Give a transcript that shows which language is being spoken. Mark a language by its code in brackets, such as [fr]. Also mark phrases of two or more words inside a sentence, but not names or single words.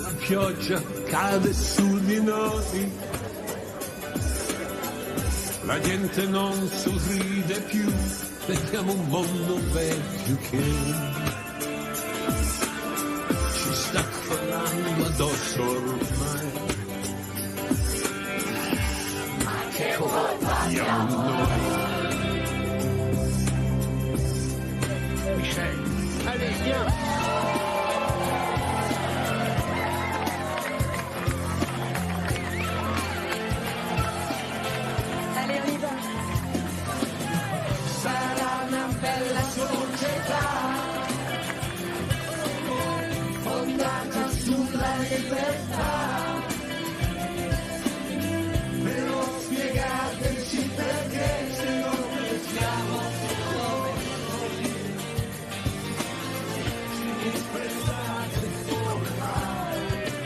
[it] pioggia cade su di noi, la gente non sorride più, vediamo un mondo vecchio che ci sta crollando addosso ormai. Ma che colpa abbiamo noi? [fr] Michel, allez, viens. Allez, on y va. [it] Sarà una bella società fondata sulla libertà, però spiegateci perché se non restiamo come noi, ci disprezzate ormai.